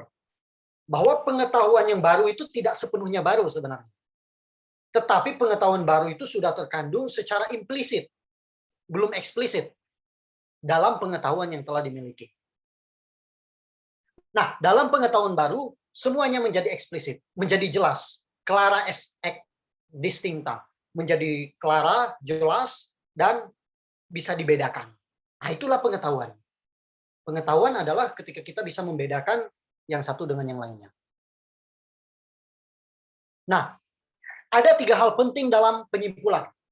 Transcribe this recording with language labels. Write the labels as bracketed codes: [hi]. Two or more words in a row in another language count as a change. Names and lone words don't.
[id] Bahwa pengetahuan yang baru itu tidak sepenuhnya baru sebenarnya. Tetapi pengetahuan baru itu sudah terkandung secara implisit, belum eksplisit, dalam pengetahuan yang telah dimiliki. Nah, dalam pengetahuan baru, semuanya menjadi eksplisit, menjadi jelas, [la] clara et distincta, [id] menjadi clara, jelas, dan bisa dibedakan. Nah, itulah pengetahuan. Pengetahuan adalah ketika kita bisa membedakan yang satu dengan yang lainnya. Nah, ada 3 hal penting dalam penyimpulan.